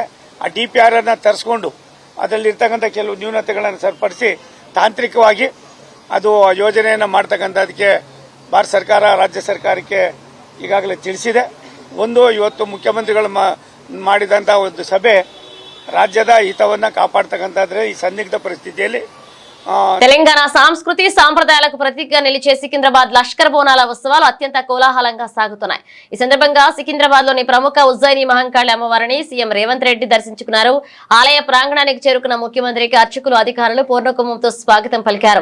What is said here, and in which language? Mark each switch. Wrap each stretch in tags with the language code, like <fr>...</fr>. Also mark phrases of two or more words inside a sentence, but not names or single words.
<kn>ಆ DPR ಅನ್ನು ತರಿಸ್ಕೊಂಡು ಅದರಲ್ಲಿರ್ತಕ್ಕಂಥ ಕೆಲವು ನ್ಯೂನತೆಗಳನ್ನು ಸರಿಪಡಿಸಿ ತಾಂತ್ರಿಕವಾಗಿ ಅದು ಯೋಜನೆಯನ್ನು ಮಾಡ್ತಕ್ಕಂಥದಕ್ಕೆ ಭಾರತ ಸರ್ಕಾರ ರಾಜ್ಯ ಸರ್ಕಾರಕ್ಕೆ ಈಗಾಗಲೇ ತಿಳಿಸಿದೆ. ಒಂದು ಇವತ್ತು ಮುಖ್ಯಮಂತ್ರಿಗಳು ಮಾಡಿದಂಥ ಒಂದು ಸಭೆ ರಾಜ್ಯದ ಹಿತವನ್ನು ಕಾಪಾಡ್ತಕ್ಕಂಥದ್ರೆ ಈ ಸಂದಿಗ್ಧ ಪರಿಸ್ಥಿತಿಯಲ್ಲಿ</kn> <te>తెలంగాణ సంస్కృతి సాంప్రదాయాలకు ప్రతీకగా నిలిచే సికింద్రాబాద్ లష్కర్ బోనాల ఉత్సవాలు అత్యంత కోలాహలంగా సాగుతున్నాయి. ఈ సందర్భంగా సికింద్రాబాద్ లోని ప్రముఖ ఉజ్జయిని మహంకాళి అమ్మవారిని సీఎం రేవంత్ రెడ్డి దర్శించుకున్నారు. ఆలయ ప్రాంగణానికి చేరుకున్న ముఖ్యమంత్రికి అర్చకులు, అధికారులు పూర్ణకుంభంతో స్వాగతం పలికారు.</te>